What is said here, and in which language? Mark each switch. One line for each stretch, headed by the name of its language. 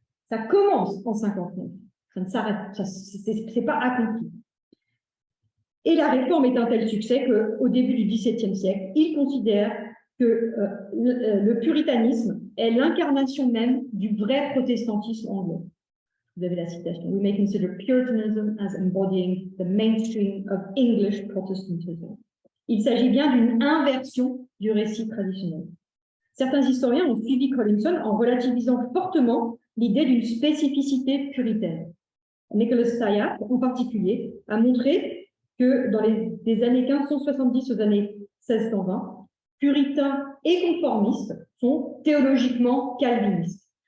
French: Ça commence en 59, ça ne s'arrête, c'est pas accompli. Et la réforme est un tel succès qu'au début du XVIIe siècle, il considère que le puritanisme est l'incarnation même du vrai protestantisme anglais. Vous avez la citation.
English: We may consider Puritanism as embodying the mainstream of English Protestantism.
French: Il s'agit bien d'une inversion du récit traditionnel. Certains historiens ont suivi Collinson en relativisant fortement l'idée d'une spécificité puritaine. Nicholas Styack, en particulier, a montré que dans des années 1570 aux années 1620, puritains et conformistes sont théologiquement calvinistes.